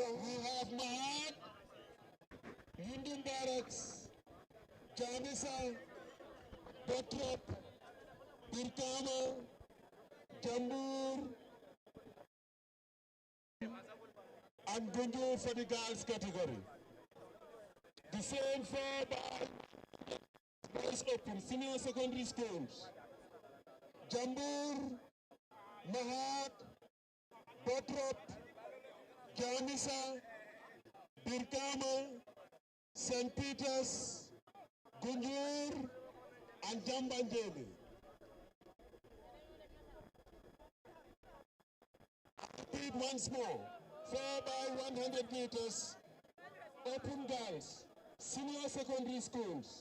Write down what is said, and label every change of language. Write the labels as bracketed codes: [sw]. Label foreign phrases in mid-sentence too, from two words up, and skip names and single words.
[en] We have Mahad, Union Barracks, Janisa, Botrop, Birkama, Jambur, and Gunju for the girls category. The same for boys open senior secondary schools. Jambur, Mahad, Botrop, Janisa, Birkama, St. Peter's, Gunjur, and Jambanjeli. Repeat once more. 4 by 100 meters, open girls, senior secondary schools.